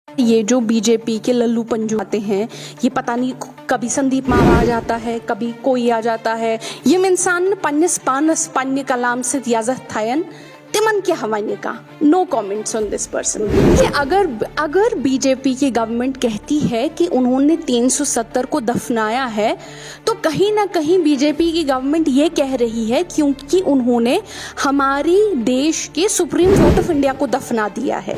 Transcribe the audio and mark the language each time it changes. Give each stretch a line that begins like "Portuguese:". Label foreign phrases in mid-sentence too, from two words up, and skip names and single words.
Hindi: ये जो बीजेपी के लल्लू पंजू आते हैं, ये पता नहीं कभी संदीप मावा आ जाता है, कभी कोई आ जाता है।
Kashmiri: यम इंसान पन्निस पानस पन्ने कलाम से याजत थायन तिमन क्या हवाने का
English: no comments on this person.
Hindi: कि अगर बीजेपी की गवर्नमेंट कहती है कि उन्होंने 370 को दफनाया है, तो कहीं ना कहीं बीजेपी की गवर्नमेंट ये कह रही है क्योंकि उन्होंने हमारी देश के सुप्रीम कोर्ट ऑफ इंडिया को दफना दिया है।